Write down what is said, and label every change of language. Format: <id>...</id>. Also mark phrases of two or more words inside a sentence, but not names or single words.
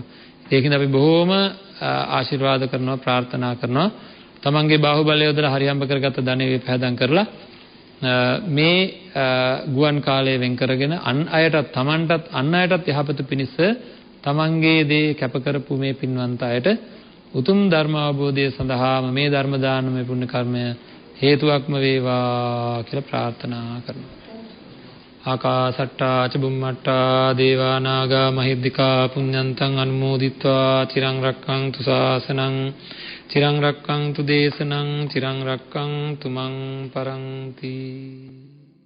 <si>ඒකින්ද අපි බොහෝම ආශිර්වාද කරනවා ප්‍රාර්ථනා කරනවා තමන්ගේ බාහුවලය යොදලා හරියම්බ කරගත්ත ධනෙ විපහදම් කරලා මේ ගුවන් කාලය වෙන් කරගෙන අන් අයටත් තමන්ටත් අන් අයටත් යහපත පිණිස තමන්ගේ දේ කැප කරපු මේ පින්වන්ත අයට උතුම් ධර්ම අවබෝධය සඳහාම මේ ධර්ම දානමය පුණ්‍ය කර්මය හේතුවක්ම වේවා කියලා ප්‍රාර්ථනා කරනවා.</si> <pi>ආකාසට්ටා ච බුම්මට්ටා දේවා නාග මහිද්దికා පුඤ්ඤන්තං අනුමෝදිත්වා චිරං රක්ඛන්තු ශාසනං චිරං රක්ඛන්තු දේශනං චිරං රක්ඛන්තු මං පරන්ති.</pi>